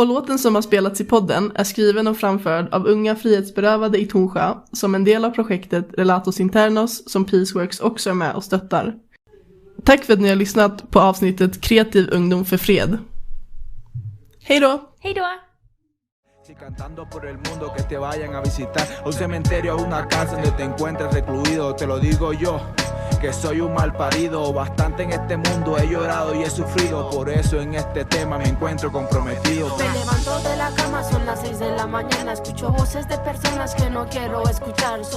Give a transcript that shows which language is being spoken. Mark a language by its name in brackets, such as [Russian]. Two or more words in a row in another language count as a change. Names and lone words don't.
[Swedish] Och låten som har spelats i podden är skriven och framförd av unga frihetsberövade i Tornsjö som en del av projektet Relatos Internos som Peaceworks också är med och stöttar. Tack för att ni har lyssnat på avsnittet Kreativ ungdom för fred. Hej då! Hej då! [Spanish] Si cantando por el mundo que te vayan a visitar. Un cementerio es una casa donde te encuentres recluido. Te lo digo yo, que soy un mal parido. Bastante en este mundo he llorado y he sufrido. Por eso en este tema me encuentro comprometido. Me levanto de la cama, son las 6 de la mañana. Escucho voces de personas que no quiero escuchar.